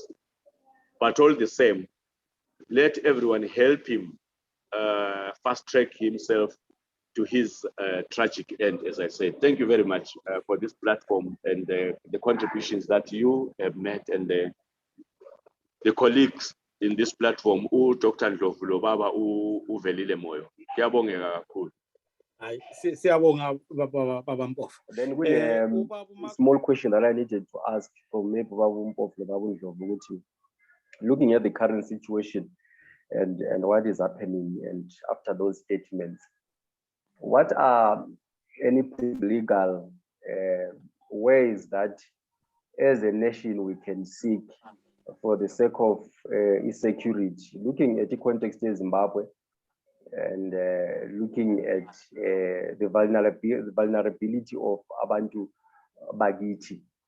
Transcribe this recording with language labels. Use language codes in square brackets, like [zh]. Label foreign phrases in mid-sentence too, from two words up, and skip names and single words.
[en] But all the same, let everyone help him fast track himself to his tragic end, as I said. Thank you very much for this platform and the contributions that you have made, and the colleagues in this platform, Dr Mpofu Lobaba, Velile Moyo. [nd] Kuyabongeka kakhulu. Siyabonga baba Mpofu. [en] Then with a small question that I needed to ask from maybe Baba Mpofu Lobaba Ndlovu, looking at the current situation and what is happening, and after those statements, what are any legal ways that as a nation we can seek for the sake of security, looking at the context of Zimbabwe and looking at the vulnerability of [nd] Abantu Bagiti?